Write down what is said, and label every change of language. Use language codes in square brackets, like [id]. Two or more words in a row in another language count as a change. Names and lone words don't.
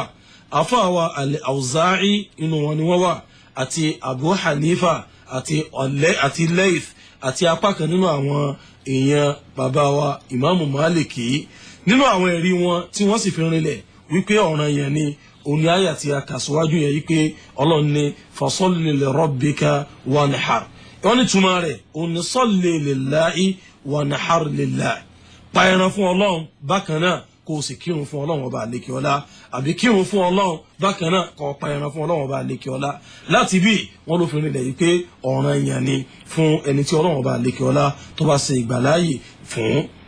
[yo] Àfà wa al-Awza'i inú wọn ni wọ́n wà, àti Abu Hanifa àti Layth àti apá kan nínú àwọn èèyàn bàbá wa Ìmáàmù Málìkì. Nínú àwọn ẹ̀rí wọn tí wọ́n sì fi rinlẹ̀ wípé ọ̀ranyàn ni òun ni àyà tí a kà síwájú yẹn wípé Ọlọ́run ní [ar] فصل لربك وانحر. [yo] Wọ́n ní túmọ̀ rẹ̀ òun ni [ar] صل لله وانحر لله. [yo] Pa ẹran fún Ọlọ́run, bákan náà kó o sì kírun fún Ọlọ́run ọba àlekè ọlá, àbí kírun fún Ọlọ́run bákan náà kó o pa ẹran fún Ọlọ́run ọba àlekè ọlá. Láti bí wọ́n ló fi rinlẹ̀ yìí pé ọ̀ranyàn ni fún ẹni tí Ọlọ́run ọba àlekè ọlá tó bá ṣe ìgbàláyè fún.